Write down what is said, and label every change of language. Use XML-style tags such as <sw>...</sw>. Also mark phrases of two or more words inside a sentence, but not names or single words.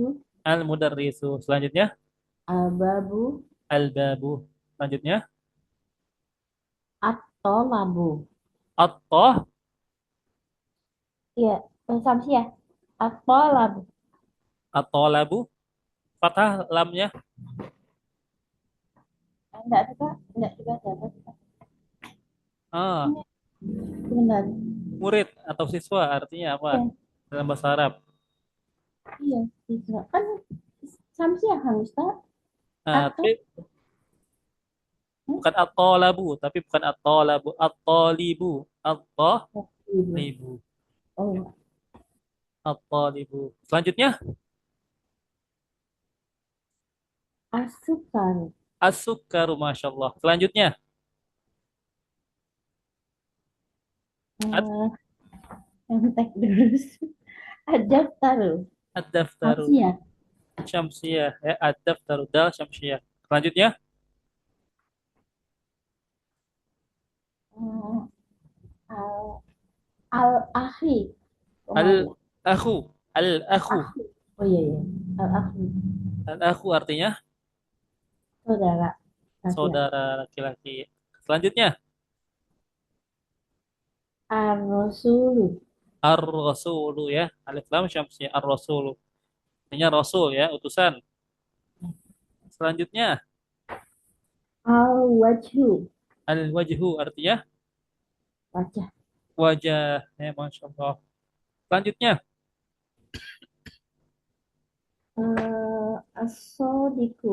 <id>Al-Mudarrisu. Selanjutnya, Al-babu. Al-Babu. Selanjutnya, At-tolabu. At-Toh, Iya, Samsia. At-tolabu. At-Tolabu. Fathah lamnya. Enggak juga, enggak juga ada. Ah, Ini benar. murid atau siswa artinya apa Iya, dalam bahasa Arab? iya, bisa. Kan Samsia kan Ustaz? Atau Tapi bukan at-tolabu, tapi bukan at-tolabu, at-tolibu, ibu. at-tolibu, Oh, at-tolibu. Selanjutnya, asukan. as-sukaru,</id> <ar>ما شاء الله.</ar> <id>Selanjutnya, Eh, yang tek terus. Ada taruh. ad-daftaru, Samsia. syamsiyah ya, ad-daftaru dal syamsiyah. Selanjutnya Eh, al al akhi al komari. akhu, al akhu, Akhi. Oh iya iya. Al akhi al akhu artinya saudara laki-laki. saudara laki-laki. Selanjutnya Ar-rasulu. ar-rasulu ya, alif lam syamsiyah ar-rasulu. Artinya rasul ya, utusan. Selanjutnya Al-wajhu. al-wajhu artinya Wajah. wajah ya,</id> <ar>ما شاء الله.</ar> <id>Selanjutnya As-sodiku.</id>